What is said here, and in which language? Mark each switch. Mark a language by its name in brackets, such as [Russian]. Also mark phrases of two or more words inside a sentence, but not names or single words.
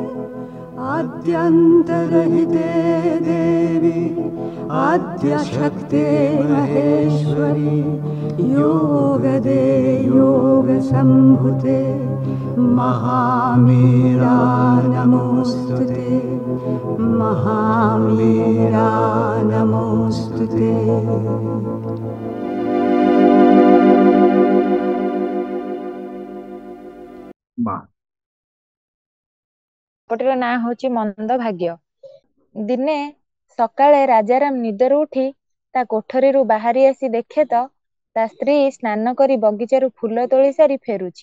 [Sanskrit] आद्यन्तरहिते देवी आद्यशक्ते महेश्वरी योगदे योगसम्भुते महामीरा नमोऽस्तुते महामीरा नमोऽस्तुते। [Odia] ପଟିର ନାଁ ହଉଛି ମନ୍ଦ ଭାଗ୍ୟ। ଦିନେ ସକାଳେ ରାଜାରାମ ନିଦରୁ ଉଠି ତା କୋଠରୀରୁ ବାହାରି ଆସି ଦେଖେ ତ ତା ସ୍ତ୍ରୀ ସ୍ନାନ କରି ବଗିଚାରୁ ଫୁଲ ତୋଳି ସାରି ଫେରୁଛି।